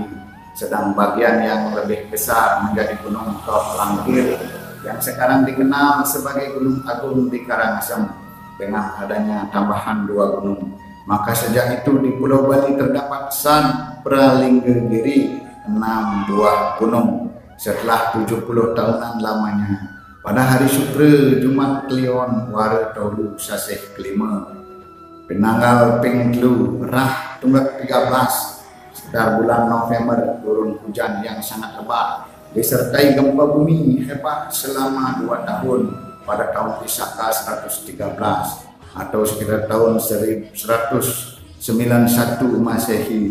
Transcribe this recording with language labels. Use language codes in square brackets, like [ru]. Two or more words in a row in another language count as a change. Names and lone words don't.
[id] Sedang bagian yang lebih besar menjadi Gunung Tok Langkir, yang sekarang dikenal sebagai Gunung Agung di Karangasem. Dengan adanya tambahan 2 gunung, maka sejak itu di Pulau Bali terdapat San Pralinggegiri 6 buah gunung. Setelah 70 tahunan lamanya, pada hari Supre Jumat Kliwon Wara Tolu Sasih kelima penanggal Pengklu Rah Tunggak 13 sekitar bulan November turun hujan yang sangat lebat disertai gempa bumi hebat selama 2 tahun pada tahun Isaka 113 atau sekitar tahun 1191 Masehi.